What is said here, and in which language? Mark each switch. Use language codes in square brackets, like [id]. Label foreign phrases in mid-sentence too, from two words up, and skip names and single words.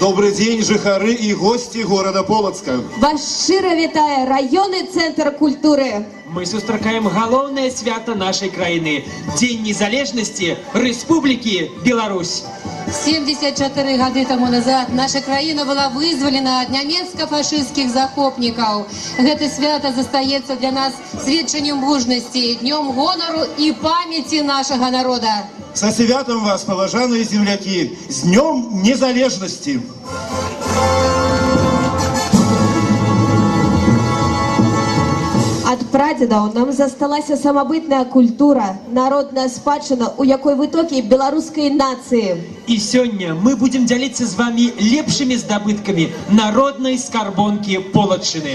[ru] добрый день, жыхары и гости города Полоцка. [be] Вас шчыра вітае раённы цэнтр культуры. Мы сустракаем галоўнае свята нашай краіны. Дзень незалежнасці Рэспублікі Беларусь. 74 гады тому назад наша краіна была вызвалена ад нямецка-фашысцкіх захопнікаў. Гэта свята застаецца для нас сведчаннем мужнасці, днём гонару і памяці нашага народа. [ru] Со святом вас, поважанные земляки, с Днем Незалежности! [be] Ад прадзедаў нам засталася самабытная культура, народная спадчына, у якой вытокі беларускай нацыі. І сёння мы будем дзяліцца з вами лепшымі здабыткамі народнай скарбонкі Полаччыны.